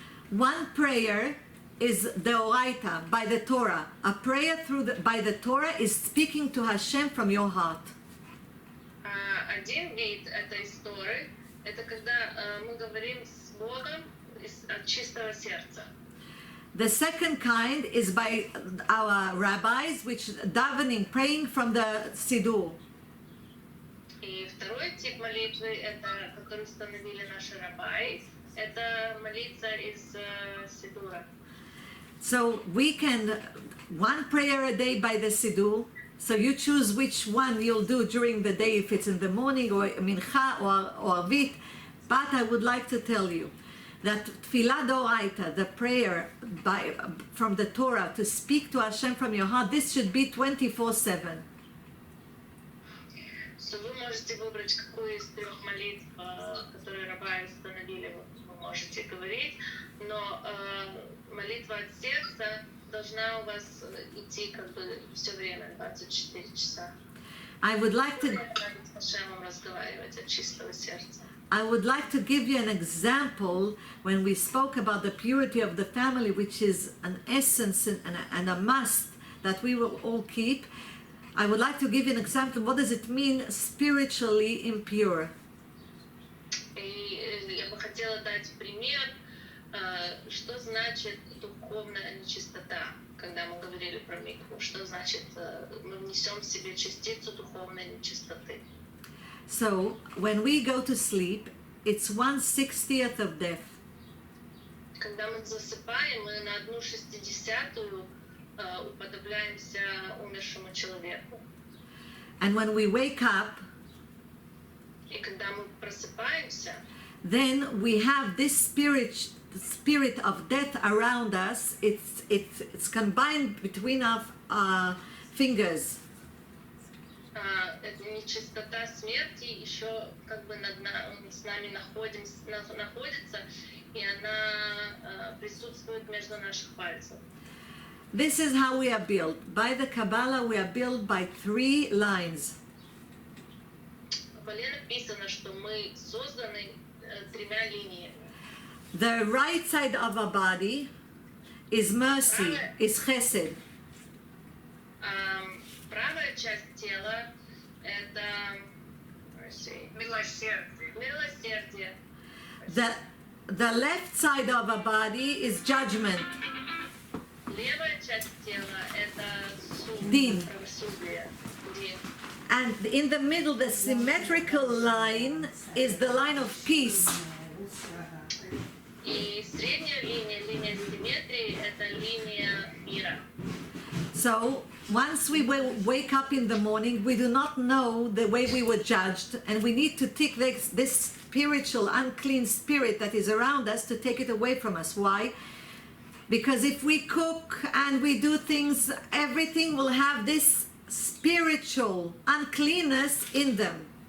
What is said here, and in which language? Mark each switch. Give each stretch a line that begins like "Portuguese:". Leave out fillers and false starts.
English: One prayer is deoraita, by the Torah. A prayer by the Torah is speaking to Hashem from your heart.
Russian: Один вид этой истории, это когда мы говорим с Богом от чистого сердца.
English: The second kind is by our rabbis, which davening, praying from the Siddur.
Russian: И второй тип молитвы, это, который установили наши раббаи, это молиться из Сидура.
English: So we can, 1 prayer a day by the Siddur. So you choose which one you'll do during the day, if it's in the morning or mincha or arvit. But I would like to tell you that tefillah doraita, the prayer from the Torah to speak to Hashem from your heart, this should be 24/7.
Russian: So вы можете выбрать, какую из 3 молитв, которые раббаи установили, вы можете говорить, но молитва от сердца должна у вас идти как бы все время, 24 часа.
English: I would like to
Russian: С Хашемом разговаривать от чистого сердца.
English: I would like to give you an example when we spoke about the purity of the family, which is an essence and a must that we will all keep. I would like to give you an example. What does it mean spiritually impure?
Russian: И я бы хотела дать пример, что значит духовная нечистота, когда мы говорили про микву. Что значит, мы внесем в себе частицу духовной нечистоты.
English: So when we go to sleep, it's 1/60th of death.
Russian: Когда мы засыпаем, мы на 1/60 уподобляемся умершему человеку.
English: And when we wake up,
Russian: И когда мы просыпаемся,
English: then we have this spirit of death around us. It's combined between our fingers.
Russian: эта нечистота смерти еще как бы с нами находится, и она присутствует между наших пальцев.
English: This is how we are built. By the Kabbalah, we are built by 3 lines.
Russian: В Кабале написано, что мы созданы 3 линиями.
English: The right side of our body is mercy, is chesed.
Russian: Правая часть тела — это mercy. Милосердие. Милосердие.
English: The left side of our body is judgment.
Russian: Левая часть тела – это суд, Дин. правосудие. Дин.
English: And in the middle, the symmetrical line is the line of peace.
Russian: И средняя линия, линия симметрии – это линия мира.
English: So once we will wake up in the morning, we do not know the way we were judged, and we need to take this spiritual unclean spirit that is around us to take it away from us. Why? Because if we cook and we do things, everything will have this spiritual uncleanness in them.